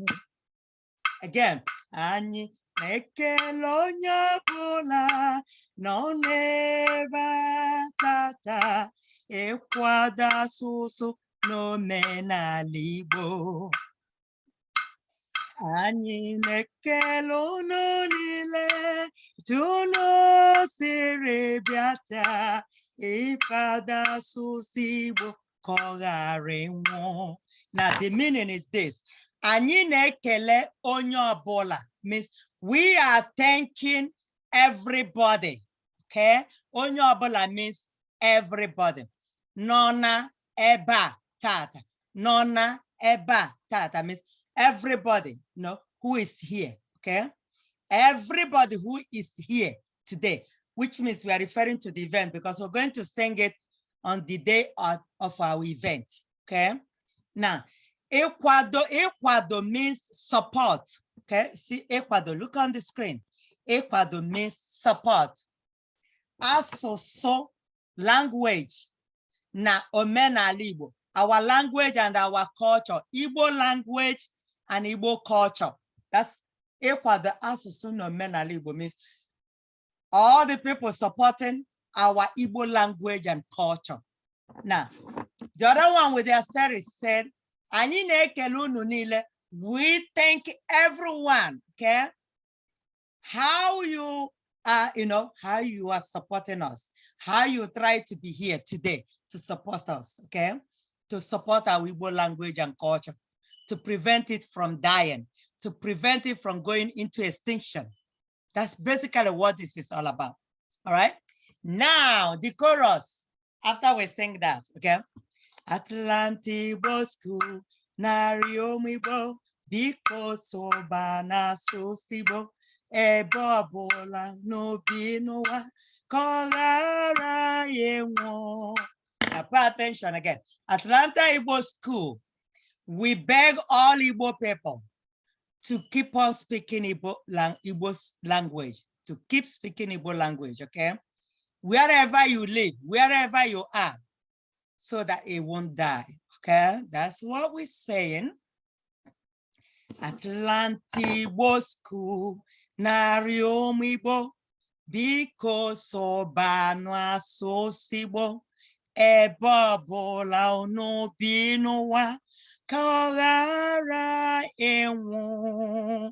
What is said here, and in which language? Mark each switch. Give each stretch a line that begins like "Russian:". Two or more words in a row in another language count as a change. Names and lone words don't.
Igbo: Again, anyị na-ekele onye ọbụla nọ n'ebe a tata ịkwado asụsụ n'omenala Igbo. Anyị na-ekele unu niile etu unu siri bịa taa ịkwado asụsụ Igbo ka ọ ghara ịnwụ.
English: Now the meaning is this.
Igbo: Anyị na-ekele onye ọbụla
English: means we are thanking everybody. Okay?
Igbo: Onye ọbụla
English: means everybody.
Igbo: Nọ na ebe a tata. Nọ na ebe a tata
English: means everybody, who is here. Okay? Everybody who is here today, which means we are referring to the event because we're going to sing it on the day of our event. Okay? Now, Ecuador means support. Okay, see Ecuador, look on the screen. Ecuador means support.
Igbo: Asụsụ, language, na omenala Igbo,
English: our language and our culture, Igbo language and Igbo culture. That's Ecuador,
Igbo: asụsụ na omenala Igbo
English: means all the people supporting our Igbo language and culture. Now, the other one with the asterisk said,
Igbo: anyị na-ekele unu niile.
English: We thank everyone, okay? How you are, how you are supporting us, how you try to be here today to support us, okay? To support our Igbo language and culture, to prevent it from dying, to prevent it from going into extinction. That's basically what this is all about, all right? Now, the chorus, after we sing that, okay?
Igbo: Atlanta Igbo School, narị ụmụ Igbo, biko soba na-asụsụ Igbo, ebe ọbụla n'obi n'ụwa, ka ọ ghara ịnwụ.
English: Now pay attention again. Atlanta Igbo School, we beg all Igbo people to keep on speaking Igbo language, to keep speaking Igbo language, okay? Wherever you live, wherever you are, so that it won't die, okay? That's what we're saying.
Igbo: Atlanta Igbo School, narị ụmụ Igbo, biko soba na-asụsụ Igbo, ebe ọbụla unu bi n'ụwa, ka ọ ghara ịnwụ.